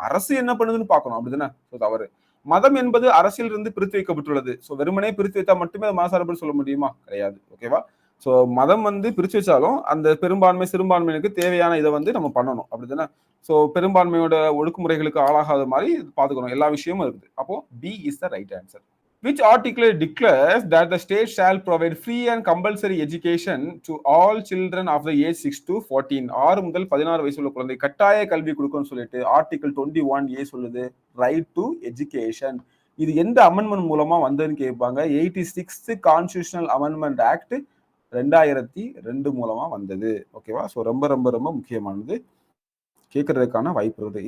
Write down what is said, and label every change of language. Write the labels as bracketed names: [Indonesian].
[Tamil] அரசு என்ன பண்ணுதுன்னு பார்க்கணும், அப்படிதானே? தவறு. மதம் என்பது அரசியல் இருந்து பிரித்து வைக்கப்பட்டுள்ளது. ஸோ வெறுமனே பிரித்து வைத்தா மட்டுமே மதசார்புன்னு சொல்ல முடியுமா? கிடையாது. ஓகேவா? ஸோ மதம் வந்து பிரிச்சு வச்சாலும் அந்த பெரும்பான்மை சிறுபான்மையினருக்கு தேவையான இதை வந்து நம்ம பண்ணணும், அப்படிதானே? ஸோ பெரும்பான்மையோட ஒடுக்குமுறைகளுக்கு ஆளாகாத மாதிரி பார்த்துக்கணும். எல்லா விஷயமும் இருக்குது. அப்போ [English] B is the right answer. Which article declares that the state shall provide free and compulsory education to all children of the age 6 to 14? [Tamil] 6 முதல் 16 வயசு உள்ள குழந்தை கட்டாய கல்வி கொடுக்கும்னு சொல்லிட்டு ஆர்டிகல் 21A சொல்லுது, ரைட் டு எஜுகேஷன். இது எந்த அமெண்ட்மெண்ட் மூலமா வந்ததுன்னு கேட்பாங்க. 86th கான்ஸ்டிடியூஷனல் அமெண்ட்மெண்ட் ஆக்ட் 2002 மூலமா வந்தது. ஓகேவா? ஸோ ரொம்ப ரொம்ப ரொம்ப முக்கியமானது, கேட்கறதுக்கான வாய்ப்பு இருக்குது.